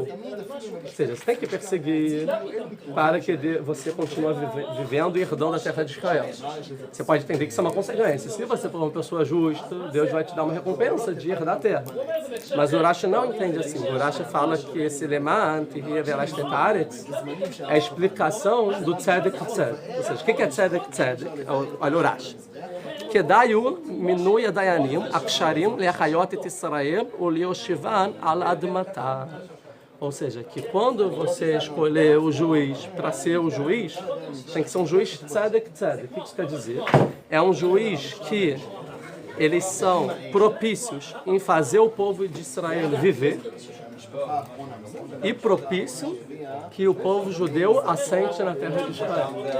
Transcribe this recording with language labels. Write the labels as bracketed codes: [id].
[pt] Ou seja, você tem que perseguir para que você continue vivendo e herdando a terra de Israel. Você pode entender que isso é uma consequência. Se você for uma pessoa justa, Deus vai te dar uma recompensa de herdar a terra. Mas o Rashi não entende assim. O Rashi fala que esse [he] leman, tehiev tetaretz, [pt] é a explicação do tzedek tzedek. Ou seja, o que é tzedek tzedek? Olha o Rashi. [he] כדאיו מינוי הדיינים הקשרים להחיות את ישראל ולהושיבן על אדמתה. [pt] Ou seja, que quando você escolher o juiz para ser o juiz, tem que ser um juiz tzedek tzedek. O que isso quer dizer? É um juiz que eles são propícios em fazer o povo de Israel viver e propício que o povo judeu assente na terra de Israel.